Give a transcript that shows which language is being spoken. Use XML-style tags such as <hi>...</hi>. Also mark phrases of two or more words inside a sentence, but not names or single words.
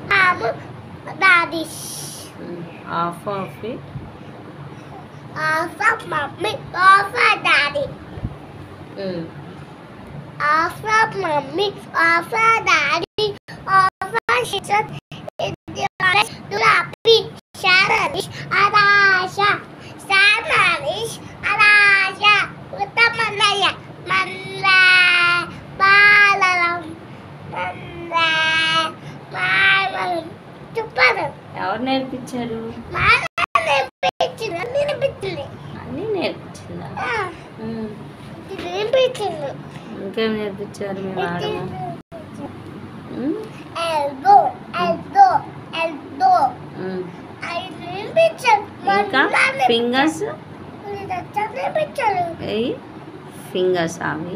<en>daddy's. Half of it. Half of mommy, half of daddy. Half of mommy, half of daddy, half of sister. Dulapi, Sharanish, Arasha, Samanish, Arasha, Utamanaya, Manda, Balaram, Manda, Balaram, Chupada.</en> <te>ఎవరు నేర్పించారు? అన్నీ నేర్పించిందా? ఇంకేం నేర్పించారు మీ మేడం? ఇంకా</te> <en>fingers fingers</en> <te>అవి.</te>